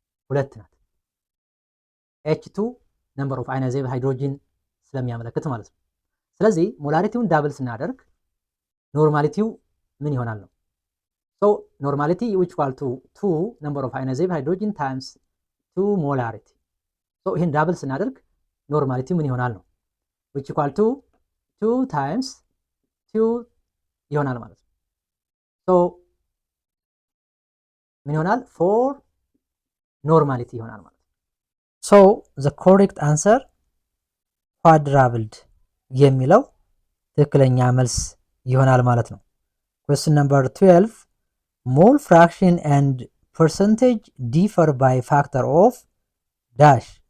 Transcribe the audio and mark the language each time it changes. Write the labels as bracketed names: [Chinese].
[Amharic] 2 ናት። [English] H2 number of ionizable hydrogen [Amharic] ስለሚያመለክት ማለት ነው። ስለዚህ ሞላሪቲውን ዳብል ስናደርግ ኖርማሊቲው ምን ይሆናል ነው። [English] so normality which equal to 2 number of ionizable hydrogen times 2 molarity. [Amharic] so ይሄን ዳብል ስናደርግ ኖርማሊቲው ምን ይሆናል ነው [English] which equal to 2 times 2 [Amharic] ይሆናል ማለት ነው። so ምን ይሆናል? 4 ኖርማሊቲ ይሆናል ማለት ነው። [English] so the correct answer quadrupled [Amharic] የሚለው ትክክለኛ መልስ ይሆናል ማለት ነው። [English] question number 12 mole fraction and percentage differ by factor of dash.